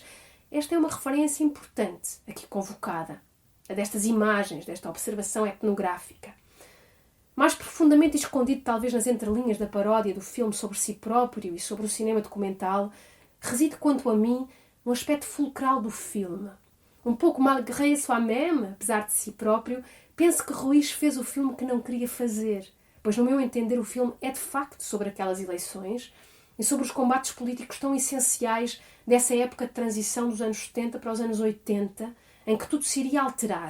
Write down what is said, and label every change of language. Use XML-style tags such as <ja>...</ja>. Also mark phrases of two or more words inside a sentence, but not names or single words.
<pt>Esta é uma referência importante, aqui convocada, a destas imagens, desta observação etnográfica. Mais profundamente escondido, talvez nas entrelinhas da paródia do filme sobre si próprio e sobre o cinema documental, reside, quanto a mim, um aspecto fulcral do filme. Um pouco</pt> <fr>malgré soi-même,</fr> <pt>apesar de si próprio, penso que Ruiz fez o filme que não queria fazer, pois, no meu entender, o filme é de facto sobre aquelas eleições e sobre os combates políticos tão essenciais dessa época de transição dos anos 70 para os anos 80, em que tudo se iria alterar.</pt>